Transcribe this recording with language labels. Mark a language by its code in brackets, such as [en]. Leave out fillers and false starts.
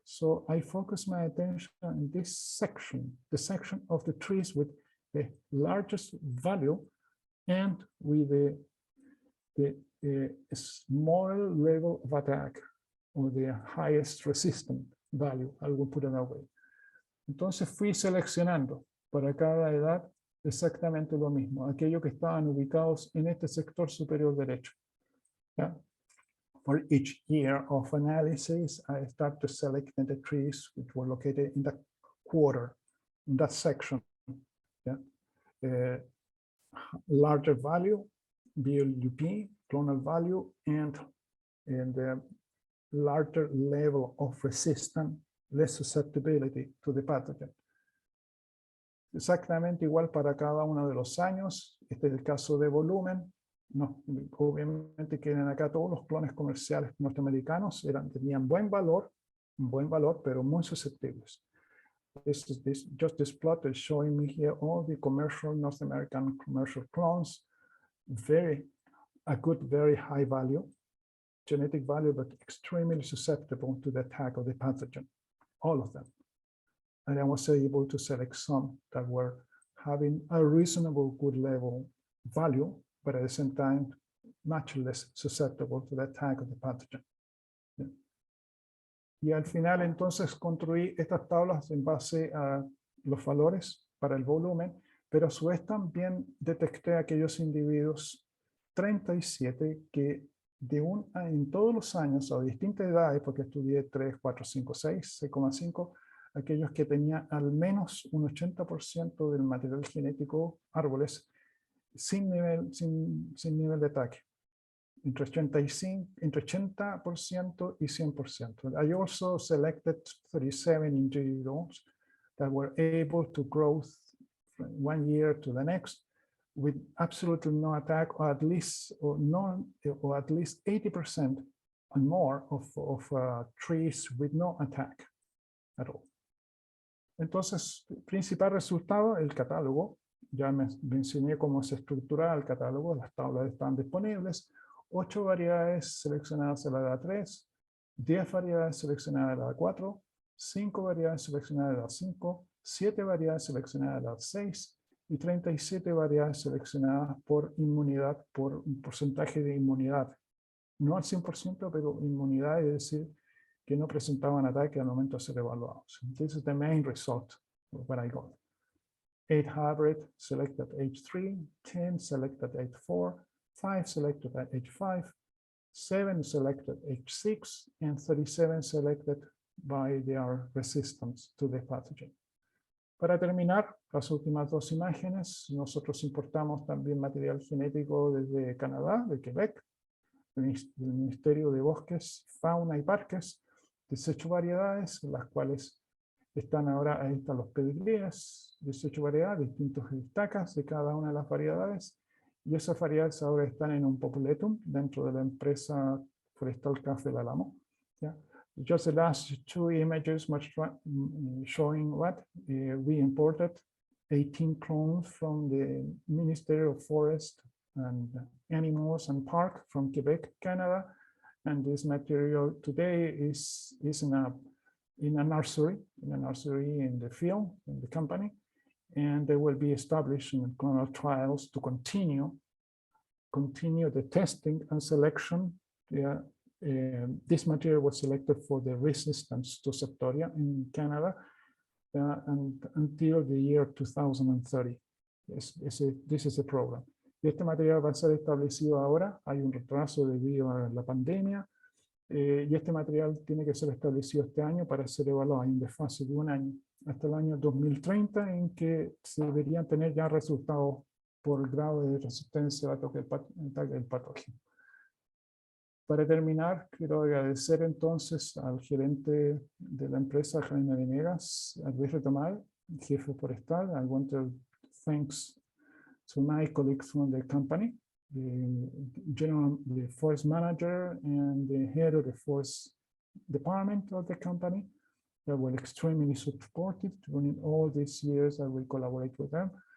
[en] So I focus my attention on this section, the section of the trees with the largest value and with the small level of attack or the highest resistant value. I will put it that way. [es] Entonces fui seleccionando para cada edad exactamente lo mismo, aquellos que estaban ubicados en este sector superior derecho. ¿Ya? [en] For each year of analysis, I start to select the trees which were located in that quarter, in that section Yeah? Larger value, BLUP, clonal value, and the larger level of resistance, less susceptibility to the pathogen. [es] Exactamente igual para cada uno de los años. Este es el caso de volumen. No, obviamente que acá todos los clones comerciales norteamericanos tenían buen valor, pero muy susceptibles. [en] Just this plot is showing me here all the commercial North American commercial clones, a good, very high value, genetic value, but extremely susceptible to the attack of the pathogen, all of them. And I was able to select some that were having a reasonable good level value, but at the same time, much less susceptible to the attack of the pathogen. Yeah. [es] Y al final, entonces, construí estas tablas en base a los valores para el volumen, pero a su vez también detecté aquellos individuos 37 que en todos los años, a distintas edades, porque estudié 3, 4, 5, 6, 6,5, aquellos que tenían al menos un 80% del material genético, árboles, sin nivel de ataque, entre 80% y 100%. [en] I also selected 37 individuals that were able to grow from 1 year to the next with absolutely no attack, or at least 80% and more of trees with no attack at all. [es] Entonces, principal resultado, el catálogo. Ya mencioné cómo se estructura el catálogo, las tablas están disponibles. 8 variedades seleccionadas a la edad 3, 10 variedades seleccionadas a la edad 4, 5 variedades seleccionadas a la edad 5, 7 variedades seleccionadas a la edad 6 y 37 variedades seleccionadas por inmunidad, por un porcentaje de inmunidad. No al 100%, pero inmunidad, es decir, que no presentaban ataque al momento de ser evaluados. [en] This is the main result of what I got. 8 hybrid selected at age 3, 10 selected at age 4, 5 selected at age 5, 7 selected at age 6, and 37 selected by their resistance to the pathogen. [es] Para terminar, las últimas 2 imágenes, nosotros importamos también material genético desde Canadá, de Quebec, del Ministerio de Bosques, Fauna y Parques, 18 variedades, las cuales están ahora, ahí están los pedigríes, 18 variedades, distintos estacas de cada una de las variedades, y esas variedades ahora están en un populetum dentro de la empresa forestal Café del Álamo. [en] Yeah. Just the last 2 images showing what we imported 18 clones from the Ministry of Forest and Animals and Park from Quebec, Canada, and this material today is in a nursery in the field, in the company, and they will be established in clinical trials to continue the testing and selection. This material was selected for the resistance to Septoria in Canada and until the year 2030. This is the program. [es] Este material va a ser establecido ahora. Hay un retraso debido a la pandemia. Y este material tiene que ser establecido este año para ser evaluado. Hay un desfase de 1 año, hasta el año 2030, en que se deberían tener ya resultados por grado de resistencia al ataque del patógeno. Para terminar, quiero agradecer entonces al gerente de la empresa, Jaime Venegas, a Luis Retamal, jefe forestal. [en] I want to thanks to my colleagues from the company, the forest manager and the head of the forest department of the company that were extremely supportive during all these years that we collaborate with them.